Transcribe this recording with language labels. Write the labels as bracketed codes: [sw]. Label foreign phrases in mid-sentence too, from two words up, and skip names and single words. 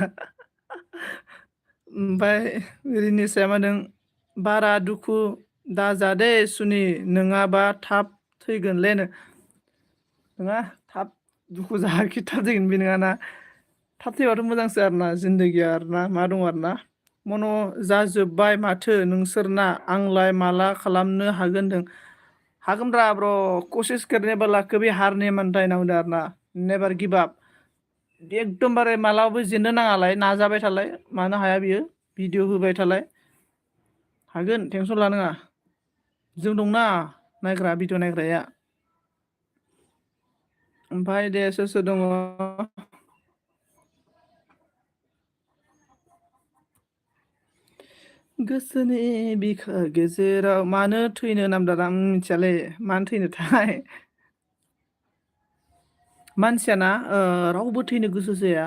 [brx] ओमफ्राय रिनिसाया मा होनदों बारा दुखु दाजादे सुनि नङाबा थाब थैगोनलै नङा थाब दुखु जाहाखि थाब थैगोन बे नङाना थाब थैबाथ' मोजांसो आरोना जिन्दगिया आरोना मा दं आरोना मन' जाजोब्बाय माथो नोंसोरना आंलाय माला खालामनो हागोन होनदों हागोनब्रा ब्र' [hi] कसिस करने वाला कभी हारने मानता है ना [brx] होनदों आरोना [en] never give up [brx] एकदमबारे मालाबाबो जेननो नाङालाय नाजाबाय थालाय मानो हाया बियो भिडिअ होबाय थालाय हागोन टेनसन लानाङा जों दंना नायग्रा भिडिअ नायग्राया ओमफ्राय दे सोर दङ गोसोनि बिखा गेजेराव मानो थैनो नामदार आं मिथियालै मानो थैनोथाय मानसियाना रावबो थैनो गोसो जाया